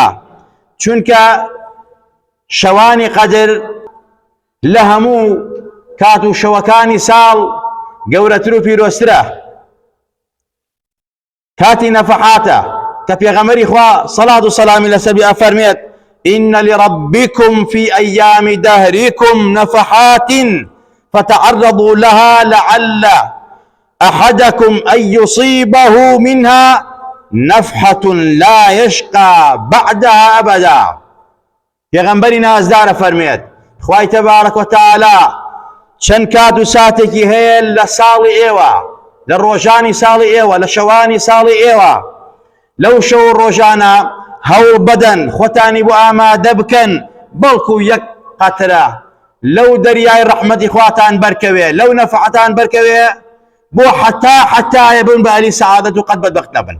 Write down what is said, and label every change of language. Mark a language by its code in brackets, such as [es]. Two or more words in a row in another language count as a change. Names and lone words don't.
[ckb] چونکە شەوانی قەدر لە هەموو کات و شەوەکانی ساڵ گەورەتر و پیرۆزترە، کاتی نەفەحاتە کە پێغەمبەری خوا سەڵات و سەلامی لەسەر بێ ئەفەرمێت: [ar] إن لربكم في أيام دهركم نفحات فتعرضوا لها لعل أحدكم أن يصيبه منها نفحة لا يشقى بعدها أبدا. [ckb] پێغەمبەری نازدارە فەرمێت خوای [ar] تەبارەک و تەعالا [ckb] چەند کات و ساتێکی هەیە لە ساڵی ئێوە، لە ڕۆژانی ساڵی ئێوە، لە شەوانی ساڵی ئێوە، لەو شەو ڕۆژانە هەوڵ بدەن خۆتانی بۆ ئامادە بکەن، بەڵکو یەک قەترە لەو دەریای ڕەحمەتی خواتان بەرکەوێ، لەو نەفەحەتان بەرکەوێ بۆ حەتایە بن بە ئەهلی سەعادەت و قەت بەدبەخت نەبن.